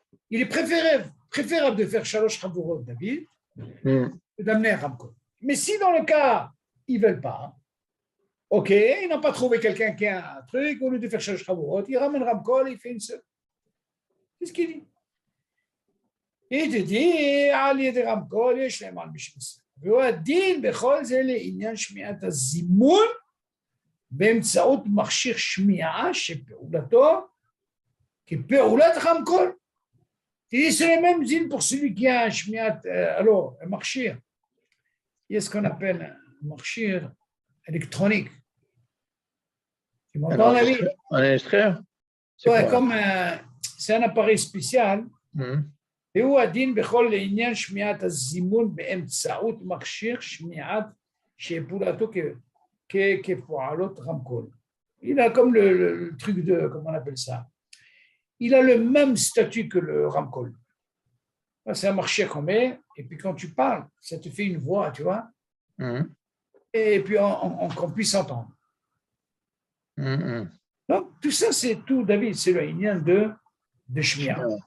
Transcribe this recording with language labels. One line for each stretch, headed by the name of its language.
French: Il est préférable de faire Shalosh Chabourot, David, que d'amener un ramcol. Mais si dans le cas, ils ne veulent pas, ok, ils n'ont pas trouvé quelqu'un qui a un truc, au lieu de faire Shalosh Chabourot, il ramène ramcol et il fait une seule. C'est ce qu'il dit. Il te dit,
Hebrew: על ידי רמקול יש להם על מי שמסר. והוא הדין בכל זה לעניין שמיעת הזימון באמצעות מכשיר שמיעה שפעולתו כפעולת רמקול.
French: תראי, c'est le même dîne pour celui qui a שמיעת, alors, un מכשיר. Il y a ce qu'on appelle un מכשיר électronique. Tu m'entends, David? Un extrait? Ouais, comme c'est un appareil spécial.
Hebrew: והוא הדין בכל לעניין שמיעת הזימון באמצעות מכשיר שמיעת שפעולתו כפועלות רמקול.
French: Il a comme le truc de, comment on appelle ça? Il a le même statut que le ramcol. C'est un marché qu'on met, et puis quand tu parles, ça te fait une voix, tu vois? Et puis qu'on puisse entendre. Donc, tout ça, c'est tout, David, c'est le lien de shmi'a.